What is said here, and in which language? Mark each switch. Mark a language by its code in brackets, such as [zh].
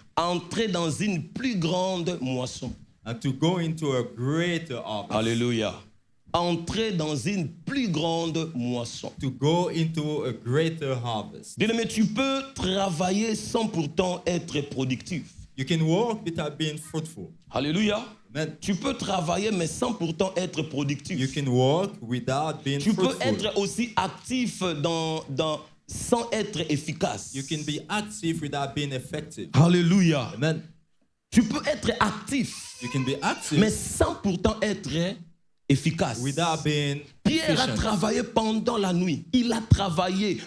[fr] Entrer dans une plus grande moisson. [en] And to go into a greater harvest. [fr] Alléluia. Entrer dans une plus grande moisson. [en] To go into a greater harvest. [fr] Bien-aimé, tu peux travailler sans pourtant être productif. [en] You can work without being fruitful. [fr] Alléluia. [en] Amen. [fr] Tu peux travailler mais sans pourtant être [en] You [fr] productif. [en] can work without being [fr] Tu peux [en] fruitful. [fr] être aussi actif sans être efficace. [en] You can be active without being effective. [fr] Alléluia. [en] Amen. [fr] Tu peux être actif [en] You can be active [fr] mais sans pourtant être efficace. [en] without being [fr] Pierre a [en] efficient. [fr] travaillé pendant la nuit. Il a travaillé.